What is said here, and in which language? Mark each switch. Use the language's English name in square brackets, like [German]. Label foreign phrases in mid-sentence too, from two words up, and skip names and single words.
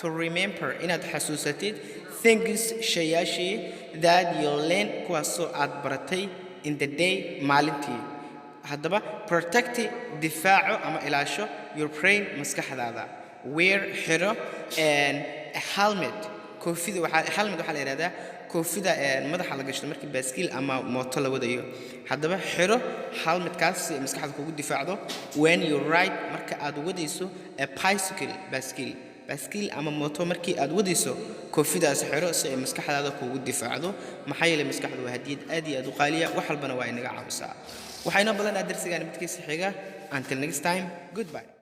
[Somali] remember inaad xasuusatid things shayashi [English] that you learn [Somali] kuwaasoo aad baratay [English] in the day [Somali] maalintii haddaba protect difaaco ama ilaasho [English] your brain [Somali] maskaxdaada wear xiro [English] a helmet [Somali] koofida waxaa la yiraahdaa koofida madaxa la gashto markii baaskiil ama mooto la wadayo haddaba xiro helmetkaas si maskaxda kugu difaacdo [English] when you ride [Somali] marka aad wadayso [English] a bicycle [Somali] baaskiil ama mooto markii aad wadayso koofidaas xiro si ay maskaxdaada kugu difaacdo maxaa yeelay maskaxdu waa hadiyad aad iyo aad u qaaliya wax walbana waa inaga caawisaa waxayna badan darsigan midkiisa xiga [English] until next time goodbye